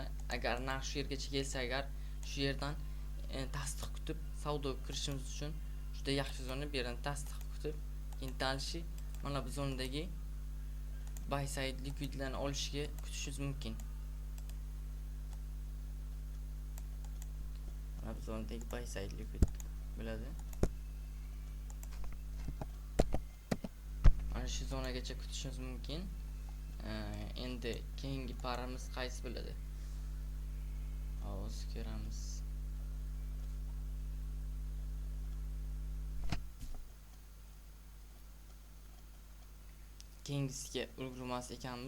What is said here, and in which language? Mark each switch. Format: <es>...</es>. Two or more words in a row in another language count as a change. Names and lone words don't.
<uz>Agar narx shu yergacha kelsa, agar shu yerdan tasdiq kutib savdo kirishimiz uchun juda yaxshi zona. Bu yerdan tasdiq kutib keyin dalishi mana bu zonadagi</uz> <en>buy side</en> <uz>liquidlarni olishga kutishingiz mumkin. Mana bu zonadagi</uz> <en>buy side liquid</en> <uz>bo'ladi. Mana shu zonagacha kutishingiz mumkin. Endi keyingi paramiz qaysi bo'ladi? Hozir ko'ramiz. Keyingisiga ulgurmas ekanmiz.</uz>